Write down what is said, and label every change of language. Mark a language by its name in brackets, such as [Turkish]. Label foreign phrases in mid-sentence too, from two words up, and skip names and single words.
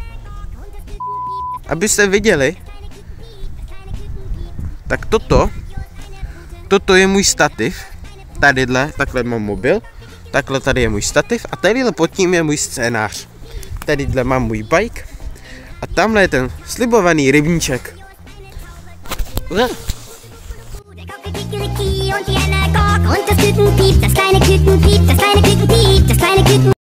[Czech] Abyste viděli, tak toto je můj stativ. Tadyhle, takhle mám mobil. Takhle tady je můj stativ a tadyhle pod tím je můj scénář. Tadyhle mám můj bike a tamhle je ten slibovaný rybníček. [German] Und das Küken piept, das kleine Küken piept, das kleine Küken piept, das kleine Küken